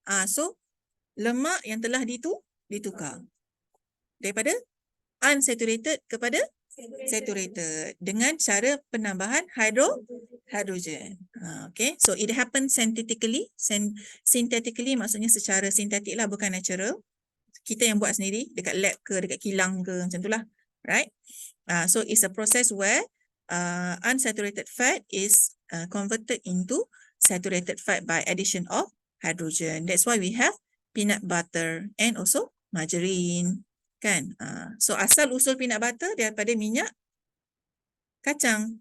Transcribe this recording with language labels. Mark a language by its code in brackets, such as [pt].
[ms] So lemak yang telah ditukar. Daripada unsaturated kepada saturated dengan cara penambahan hydrogen. [en] Okay, so it happens synthetically. [ms] Synthetically maksudnya secara sintetik lah, bukan natural. Kita yang buat sendiri dekat lab ke, dekat kilang ke, macam itulah. [en] Right? So it's a process where unsaturated fat is converted into saturated fat by addition of hydrogen. That's why we have peanut butter and also margarine. [ms] Kan? So asal usul peanut butter daripada minyak kacang.